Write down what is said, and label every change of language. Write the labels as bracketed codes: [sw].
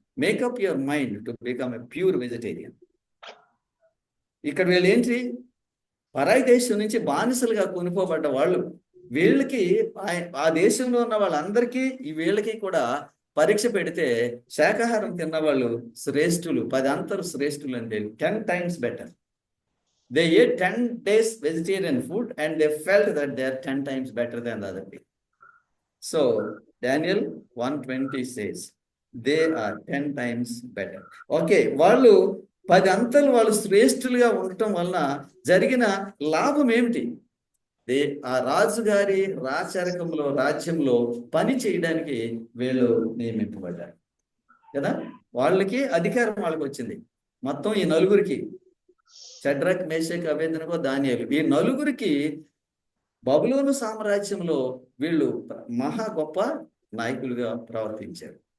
[en] Make up your mind to become a pure vegetarian. [te] ఇక్కడ వీళ్ళు ఏంటి? పరాయి దేశం నుంచి బానిసలుగా కొనుక్కోబడ్డ వాళ్ళు. వీళ్ళకి ఆ దేశంలో ఉన్న వాళ్ళందరికీ వీళ్ళకి కూడా పరీక్ష పెడితే శాకాహారం తిన్న వాళ్ళు శ్రేష్ఠులు, 10 అంతరు శ్రేష్ఠులు అంటే 10 times better. [en] They ate 10 days vegetarian food and they felt that they are 10 times better than the other people. So Daniel 1:20 says they are 10 times better. [te] Okay, వాళ్ళు 10 అంతలు వాళ్ళు శ్రేష్ఠులుగా ఉండటం వలన జరిగిన లాభం ఏమిటి? ఆ రాజుగారి రాజ్యంలో పని చేయడానికి వీళ్ళు నియమింపబడ్డారు కదా. వాళ్ళకి అధికారం వాళ్ళకి వచ్చింది. మొత్తం ఈ నలుగురికి, షడ్రక్, మేషక్, అబేద్నెగో, దానియేలు, ఈ నలుగురికి బబులోను సామ్రాజ్యంలో వీళ్ళు మహా గొప్ప నాయకులుగా ప్రవర్తించారు.